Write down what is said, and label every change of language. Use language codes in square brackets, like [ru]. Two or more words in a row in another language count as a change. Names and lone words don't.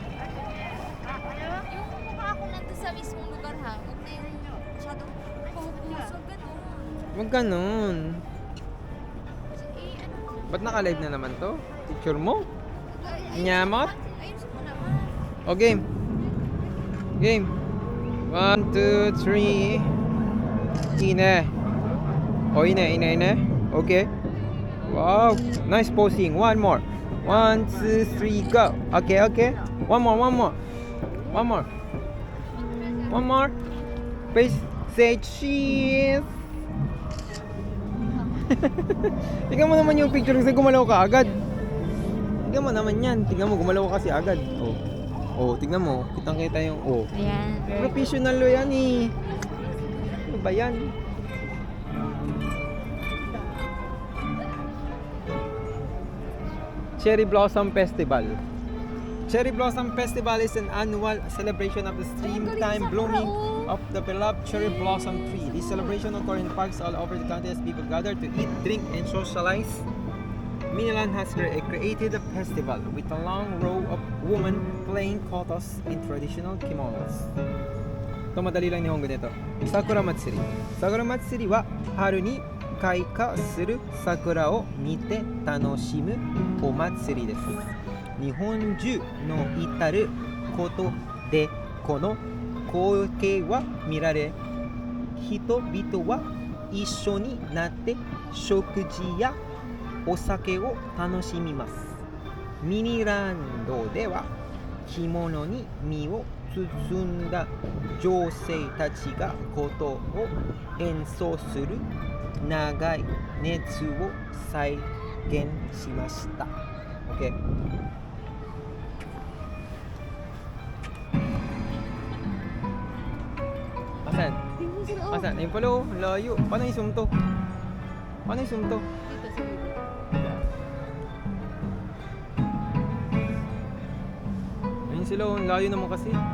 [tl] Yung mukha ko nandun sa mismong lugar ha. Huwag na yun masyadong focus. Huwag ganun. Huwag ganun. Eh, ano? Ba't naka-live na naman to? Picture mo? Nyamot? Ayusin mo naman. O game. Game. 1, 2, 3. Ine. O ine, ine, ine. Okay. [en] Wow. Nice posing. One more. 1, 2, 3, go. Okay, okay. One more, one more. One more. One more. Please say cheese. [tl] Tingnan mo naman yung picture kasi gumalaw ka agad. Tingnan mo naman yan. Tingnan mo, gumalaw ka kasi agad. Oh. Oh, tingnan mo. Kitang-kita yung oh. Ayan. Professional lo yan eh. Ano ba yan? [en] Cherry Blossom Festival. Cherry Blossom Festival is an annual celebration of the springtime blooming of the beloved cherry blossom tree. This celebration occurs in parks all over the country as people gather to eat, drink, and socialize. Minalan has created a festival with a long row of women playing kotos in traditional kimonos. [tl] Ito madali lang nihongo nito. [ja] 桜祭り。桜祭りは春に開花する桜を見て楽しむお祭りです. 日本中の至ることでこの光景は見られ、人々は一緒になって食事やお酒を楽しみます。ミニランドでは着物に身を包んだ女性たちが琴を演奏する長い熱を再現しました。OK。Asan? [tl] Asan? Ayun pala oh, layo. Paano i-zoom to? Paano i-zoom to? Dito sa dito. Ayun sila oh, layo naman kasi.